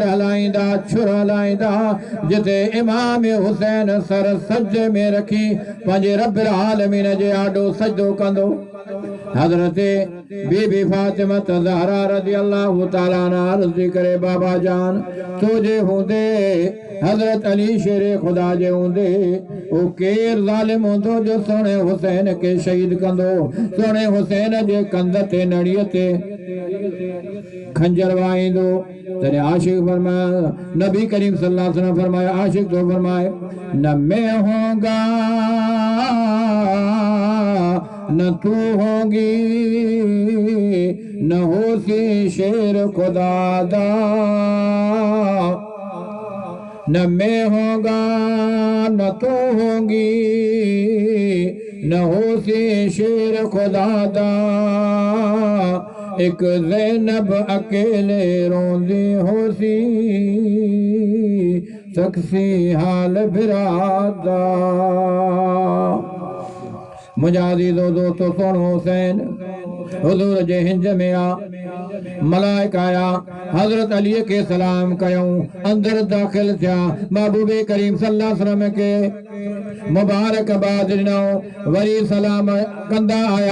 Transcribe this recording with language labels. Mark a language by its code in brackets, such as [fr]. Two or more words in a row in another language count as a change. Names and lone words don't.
[sd] हलाईंदा छुर हलाईंदा जिते इमाम हुसैन सर सज में रखी पंहिंजे [ar] ربّ العالمين [sd] जे आॾो सजदो कंदो हज़रत बीबी फातिमा ज़हरा [ar] رضي الله تعالى عنها [sd] अर्ज़ करे बाबा जान तुझे हूंदे हज़रत अली शेर खुदा जे हूंदे ओ केर ज़ालिम हूंदो जो सोणे हुसैन खे शहीद कंदो सोणे हुसैन जे कंध ते नड़ीअ ते खंजर वाईंदो तॾहिं आशिक़ फरमाया नबी करीम [ar] صلى الله عليه وسلم [sd] फरमाया आशिक़ तो फरमाए [skr] न मैं होगा न तू होगी न होसी शेर खुदा दा न मैं होगा न तू होगी न होसी शेर खुदा दा एक ज़ैनब अकेले रोंदी होसी सक्सी हाल बिरादा [sd] मुंहिंजा अज़ीज़ो दोस्तो सोणो हुसैन हुज़ूर जे हिंज में आ मलाइका आया हज़रत अलीअ खे सलाम कयूं अंदरि दाख़िल थिया महबूबे करीम [ar] صلى الله عليه وسلم [sd] खे मुबारकबाद ॾिनो वरी सलाम कंदा आया